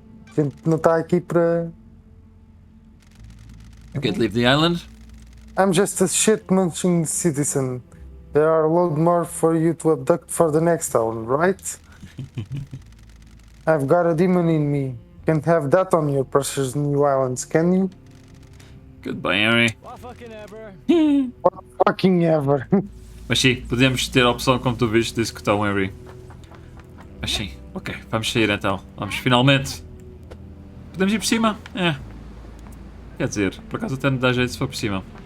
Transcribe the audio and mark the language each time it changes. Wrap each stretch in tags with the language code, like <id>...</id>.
<pt>A gente não está aqui para...</pt> <en>You can't leave the island? I'm just a shit-munching citizen. There are a lot more for you to abduct for the next island, right? I've got a demon in me. Can't have that on your precious new islands, can you? Goodbye, Henry. What fucking ever. What fucking ever.</en> <pt>Mas sim, podemos ter a opção, como tu viste, de executar o Henry. Mas sim, ok, vamos sair então. Vamos, finalmente. Podemos ir por cima? É. Quer dizer, por acaso até me dá jeito se for por cima.</pt>